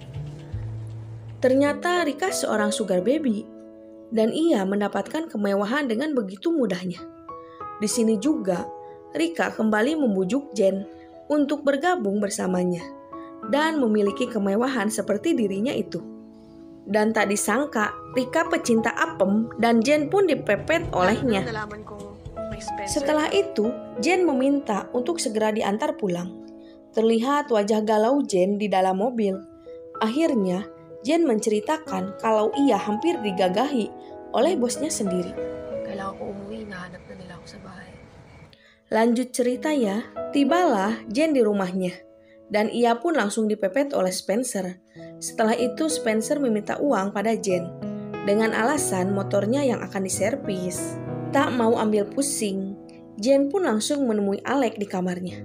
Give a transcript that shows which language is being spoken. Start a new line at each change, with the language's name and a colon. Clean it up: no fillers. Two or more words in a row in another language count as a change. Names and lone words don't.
Indonesian: Ternyata Rika seorang
English: sugar baby
Indonesian: dan ia mendapatkan kemewahan dengan begitu mudahnya. Di sini juga, Rika kembali membujuk Jen untuk bergabung bersamanya dan memiliki kemewahan seperti dirinya itu. Dan tak disangka, Rika pecinta apem dan Jen pun dipepet olehnya.
Filipino: Nalaman ko may Spencer.
Indonesian: Setelah itu, Jen meminta untuk segera diantar pulang. Terlihat wajah galau Jen di dalam mobil. Akhirnya, Jen menceritakan kalau ia hampir digagahi oleh bosnya sendiri.
Filipino: Kailangan ko umuwi, nahanap na nila ako sa bahay.
Indonesian: Lanjut cerita ya, tibalah Jen di rumahnya. Dan ia pun langsung dipepet oleh Spencer. Setelah itu Spencer meminta uang pada Jen dengan alasan motornya yang akan diservis. Tak mau ambil pusing, Jen pun langsung menemui Alec di kamarnya.